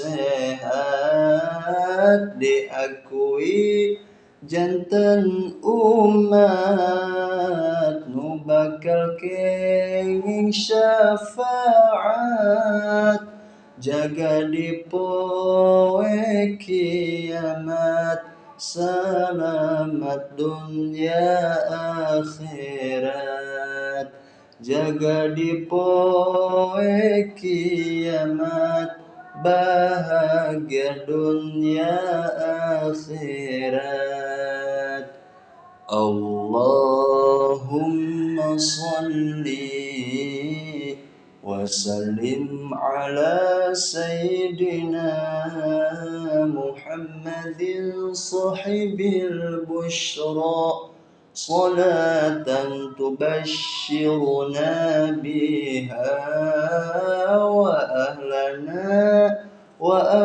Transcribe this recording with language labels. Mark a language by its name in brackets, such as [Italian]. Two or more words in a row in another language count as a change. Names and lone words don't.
[Sundanese] sehat, diakui jantan umat, nu bakal kenging syafaat, jaga di poe kiamat, selamat dunia akhirat. Jaga di poe kiamat, bahagia dunia akhirat. [Arabic] اللهم صل وسلم على سيدنا محمد صاحب البشرى، صلاة تبشرنا بها وأهلنا و